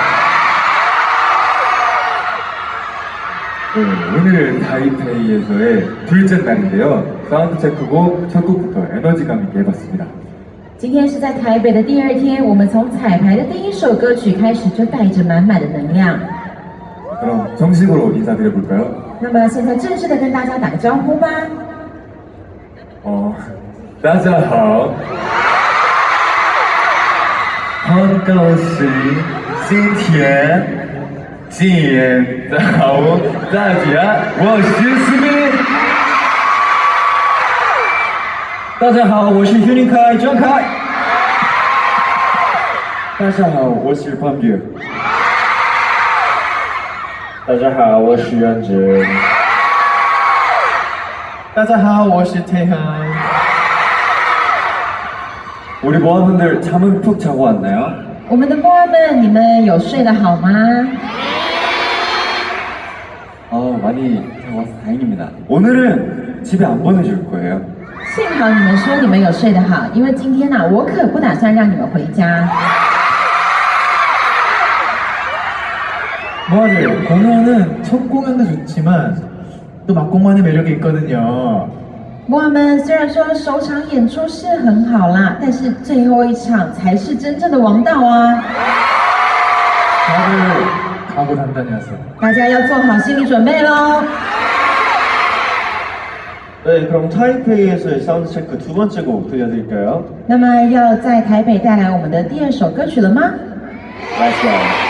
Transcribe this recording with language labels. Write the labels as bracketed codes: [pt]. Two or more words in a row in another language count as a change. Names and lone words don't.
[ko] 오늘은 타이페이에서의 둘째 날인데요. 사운드 체크곡 첫 곡부터 에너지감 있게 해봤습니다. [zh] 今天是在台北的第二天，我们从彩排的第一首歌曲开始就带着满满的能量。 [ko] 그럼 정식으로 인사드려볼까요? [zh] 那么现在正式的跟大家打个招呼吧。大家好，很高兴今天见到大家，我是思明。大家好，我是徐林凯张凯。大家好，我是潘越。大家好，我是袁哲。大家好，我是 태현。 [ko] 우리 모아분들 잠은 푹 자고 왔나요? [zh] 我们的伙伴们，你们有睡得好吗？ [ko] 많이 자고 와서 다행입니다. 오늘은 집에 안 보내줄 거예요. [zh] 幸好你们说你们有睡得好，因为今天呢、我可不打算让你们回家。 [ko] 모아들 공연은 첫 공연도 좋지만 또 막공만의 매력이 있거든요. [zh] 伙伴们，虽然说首场演出是很好啦，但是最后一场才是真正的王道啊！ [ko] 다들 각오 단단히 하세요. [zh] 大家要做好心理准备喽。 [ko] 네, 그럼 타이페이에서의 사운드 체크 두 번째 곡 들려드릴까요? [zh] 那么要在台北带来我们的第二首歌曲了吗？ [en] Let's go.